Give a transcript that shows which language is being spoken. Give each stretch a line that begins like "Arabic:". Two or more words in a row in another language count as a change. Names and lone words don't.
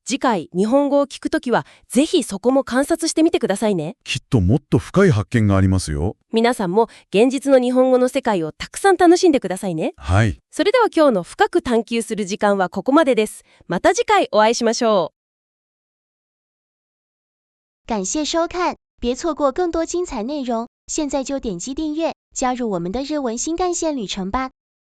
Japanese: 次回、日本語を聞くときは、ぜひそこも観察してみてくださいね。きっともっと深い発見がありますよ。皆さんも現実の日本語の世界をたくさん楽しんでくださいね。はい。それでは今日の深く探求する時間はここまでです。また次回お会いしましょう。
Chinese: 感谢收看，别错过更多精彩内容。现在就点击订阅，加入我们的日文新干线旅程吧。